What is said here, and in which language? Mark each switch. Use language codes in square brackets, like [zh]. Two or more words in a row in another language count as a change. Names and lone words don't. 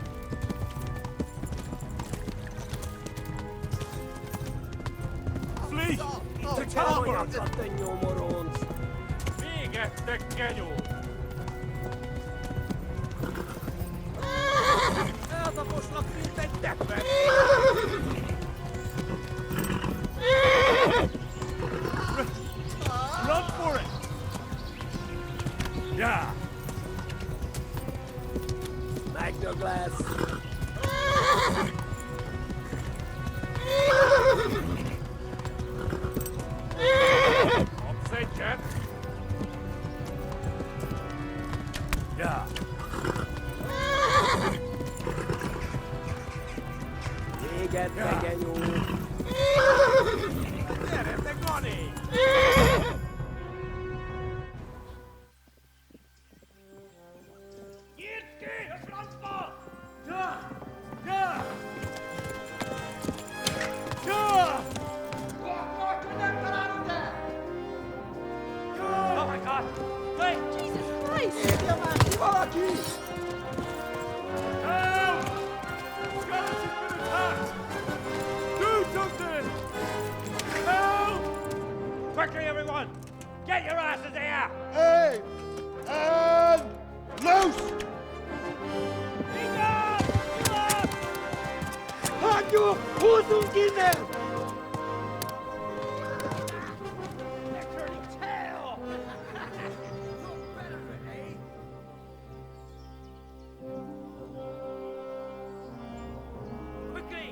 [en] Flee! To Talbot! [hu] Végettek, genyó! Eltaposlak, mint egy teppet! [en] Run for it! Yeah! Magna Glass! [hu] Kapsz egyet? [en] Yeah! [hu] Éget, te genyó! Gyere, te Gani! Nyírd ki a francba! [en] Yeah! Yeah! Yeah! Oh my God! Wait! Jesus Christ! [hu] Írja már ki valaki! [en] Help! Scottish has been attacked! Do something! Help! Quickly, everyone! Get your asses here! Hey! And loose! [hu] Hagyjuk! Húzzunk innen! [en] Quickly!